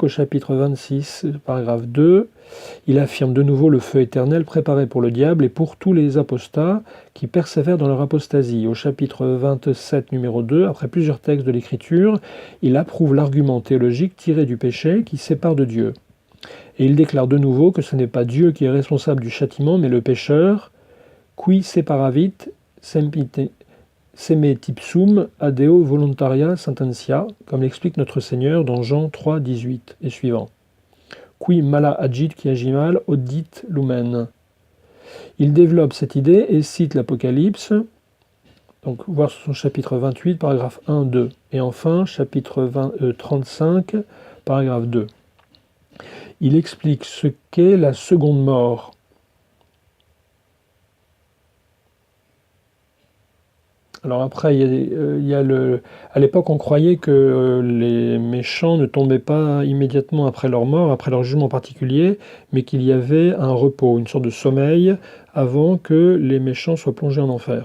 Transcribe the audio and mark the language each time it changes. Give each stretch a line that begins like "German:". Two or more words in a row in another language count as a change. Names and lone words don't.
French: Au chapitre 26, paragraphe 2, il affirme de nouveau le feu éternel préparé pour le diable et pour tous les apostats qui persévèrent dans leur apostasie. Au chapitre 27, numéro 2, après plusieurs textes de l'Écriture, il approuve l'argument théologique tiré du péché qui sépare de Dieu. Et il déclare de nouveau que ce n'est pas Dieu qui est responsable du châtiment, mais le pécheur, qui
Latin: separavit semetipsum adeo voluntaria sententia,
French: comme l'explique notre Seigneur dans Jean 3, 18 et suivant.
Latin: Qui mala agit
French: qui agit mal,
Latin: audit lumen.
French: Il développe cette idée et cite l'Apocalypse, donc voir son chapitre 28, paragraphe 1, 2. Et enfin, chapitre 35, paragraphe 2. Il explique ce qu'est la seconde mort. Alors après, à l'époque, on croyait que les méchants ne tombaient pas immédiatement après leur mort, après leur jugement particulier, mais qu'il y avait un repos, une sorte de sommeil, avant que les méchants soient plongés en enfer.